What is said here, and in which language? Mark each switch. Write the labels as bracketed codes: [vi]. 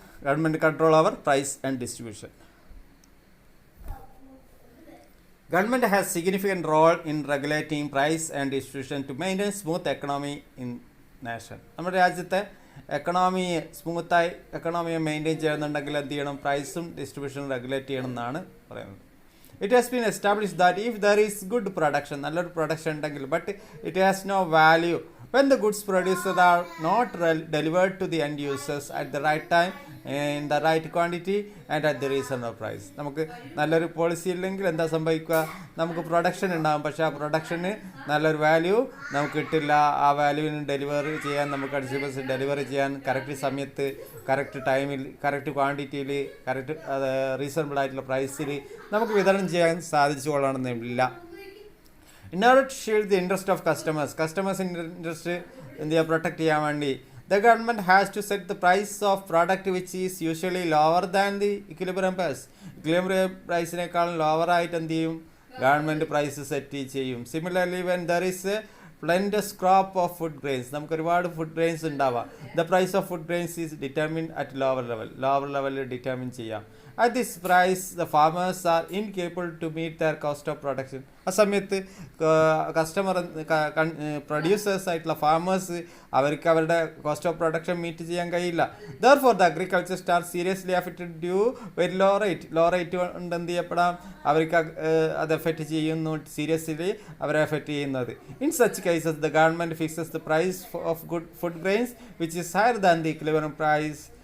[en] Government control over price and distribution. Government has significant role in regulating price and distribution to maintain smooth economy in nation. [ml] നമ്മുടെ രാജ്യത്തെ സ്മൂത്തായി എക്കണോമിയെ maintain ചെയ്യുന്നുണ്ടെങ്കിൽ എന്ത് ചെയ്യണം, പ്രൈസും ഡിസ്ട്രിബ്യൂഷനും regulate ചെയ്യണം എന്നാണ് പറയുന്നത്. [en] it has been establish that if there is good production, [ml] നല്ലൊരു പ്രൊഡക്ഷൻ ഉണ്ടെങ്കിൽ, [en] But it has no value when the goods produced are not delivered to the end users at the right time, in the right quantity and at the reasonable price. [ml] നമുക്ക് നല്ലൊരു policy ഇല്ലെങ്കിൽ എന്താ സംഭവിക്കുക, നമുക്ക് production ഉണ്ടാകും, പക്ഷേ ആ production നല്ലൊരു വാല്യൂ നമുക്ക് കിട്ടില്ല. ആ വാല്യൂവിന് ഡെലിവറി ചെയ്യാൻ, നമുക്ക് കൺസ്യൂമേഴ്സ് ഡെലിവറി ചെയ്യാൻ കറക്റ്റ് സമയത്ത്, കറക്റ്റ് ടൈമിൽ, കറക്റ്റ് ക്വാണ്ടിറ്റിയിൽ, കറക്റ്റ് റീസണബിൾ ആയിട്ടുള്ള പ്രൈസിൽ നമുക്ക് വിതരണം ചെയ്യാൻ സാധിച്ചു കൊള്ളണമെന്നില്ല. [en] In order to shield the interest of customers' interest [ml] എന്ത് ചെയ്യുക, പ്രൊട്ടക്റ്റ് ചെയ്യാൻ വേണ്ടി [en] the government has to set the price of product which is usually lower than the equilibrium price. [ml] equilibrium പ്രൈസിനേക്കാളും lower ആയിട്ട് എന്ത് ചെയ്യും, ഗവൺമെൻറ് പ്രൈസ് സെറ്റ് ചെയ്യും. [en] Similarly, when there is a plenteous crop of food grains, [ml] നമുക്ക് ഒരുപാട് food grains ഉണ്ടാവാം. [en] The price of food grains is determine at lower ലെവലിൽ determine ചെയ്യാം. At this price, the farmers are incapable to meet their cost of production. [ml] ആ സമയത്ത് customer producers ആയിട്ടുള്ള farmers അവർക്ക് അവരുടെ കോസ്റ്റ് ഓഫ് പ്രൊഡക്ഷൻ മീറ്റ് ചെയ്യാൻ കഴിയില്ല. [en] Therefore, the agriculture starts seriously affected due very low rate [ml] കൊണ്ട് എന്ത് ചെയ്യപ്പെടാം, അവർക്ക് അത് എഫക്റ്റ് ചെയ്യുന്നു, സീരിയസ്ലി അവരെ എഫക്റ്റ് ചെയ്യുന്നത്. [en] In such cases, the government fixes the price of good food grains which is higher than the equivalent price.